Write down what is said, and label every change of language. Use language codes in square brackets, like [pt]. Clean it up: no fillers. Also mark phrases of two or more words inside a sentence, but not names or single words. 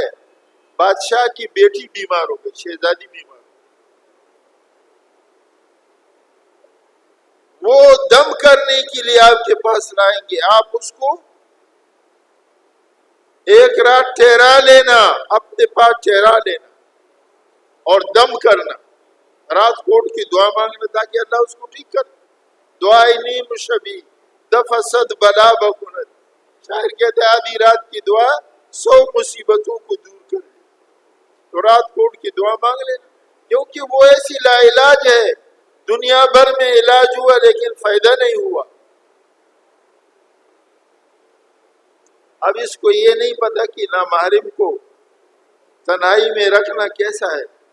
[ur] بادشاہ کی بیٹی بیمار ہو گئی، شہزادی بیمار، وہ دم کرنے کے لیے آپ کے پاس لائیں گے. آپ اس کو ایک رات ٹھہرا لینا، اپنے پاس ٹھہرا لینا اور دم کرنا، رات کو اٹھ کی دعا مانگنا تاکہ اللہ اس کو ٹھیک کر. [fa] دعائے نیم شبی دفع صد بلا بکنت. [ur] شاعر کہتے ہیں آدھی رات کی دعا 100 مصیبتوں کو دور کر دے. تو رات کو اٹھ کی دعا مانگ لینا، کیونکہ وہ ایسی لا علاج ہے، دنیا بھر میں علاج ہوا لیکن فائدہ نہیں ہوا. اب اس کو یہ نہیں پتا کہ نامحرم کو تنہائی میں رکھنا کیسا ہے.